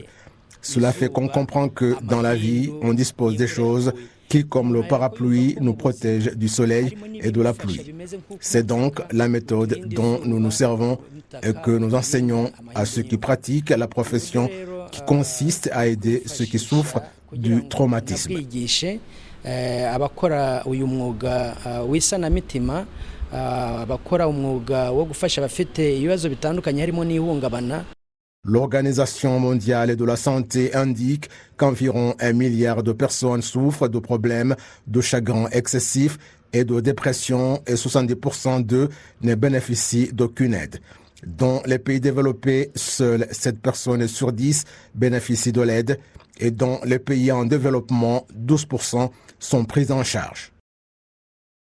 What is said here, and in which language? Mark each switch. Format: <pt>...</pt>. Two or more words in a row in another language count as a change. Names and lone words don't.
<fr>Cela fait qu'on comprend que dans la vie, on dispose des choses qui, comme le parapluie, nous protègent du soleil et de la pluie. C'est donc la méthode dont nous nous servons et que nous enseignons à ceux qui pratiquent la profession qui consiste à aider ceux qui souffrent du traumatisme.</fr> <rw>Abakora uyu mwuga w'isanamitima abakora umwuga wo gufasha abafite ibibazo bitandukanye harimo n'ihungabana.</rw> <fr>L'Organisation mondiale de la santé indique qu'environ 1 milliard de personnes souffrent de problèmes de chagrin excessif et de dépression et 70% d'eux ne bénéficient d'aucune aide. Dans les pays développés, seules 7 personnes sur 10 bénéficient de l'aide et dans les pays en développement, 12% sont prises en charge.</fr>